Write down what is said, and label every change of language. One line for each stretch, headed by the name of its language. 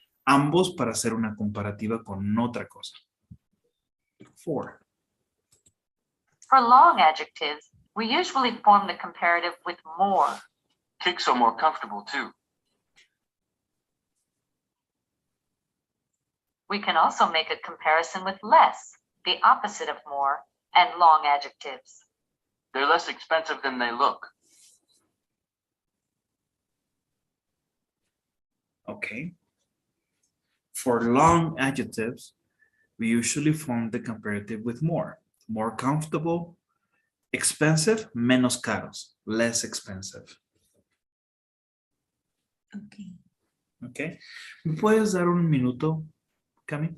Spanish: Ambos para hacer una comparativa con otra cosa. 4.
English: For long adjectives, we usually form the comparative with more. Kicks are more comfortable too. We can also make a comparison with less, the opposite of more, and long adjectives. They're less expensive than they look. Okay. For long adjectives, we usually form the comparative with more. More comfortable, expensive,
Spanish: menos caros,
English: less expensive. Okay. Okay.
Spanish: ¿Me puedes dar un minuto, Cami?